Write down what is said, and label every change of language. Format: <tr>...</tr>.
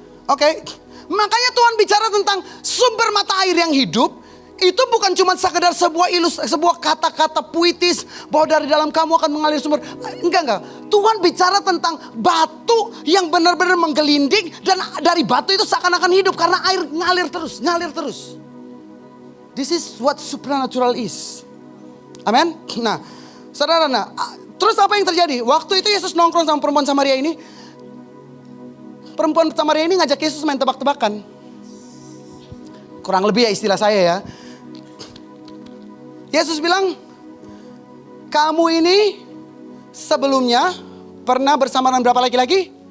<id>Oke. Makanya Tuhan bicara tentang sumber mata air yang hidup. Itu bukan cuma sekedar sebuah kata-kata puitis bahwa dari dalam kamu akan mengalir sumber. Enggak. Tuhan bicara tentang batu yang benar-benar menggelinding, dan dari batu itu seakan-akan hidup karena air ngalir terus.</id> <en>This is what supernatural is.</en> <id>Amin. Nah, saudara, terus apa yang terjadi? Waktu itu Yesus nongkrong sama perempuan Samaria ini. Perempuan Samaria ini ngajak Yesus main tebak-tebakan. Kurang lebih ya istilah saya ya. Yesus bilang, kamu ini sebelumnya pernah bersama dengan berapa laki-laki?</id>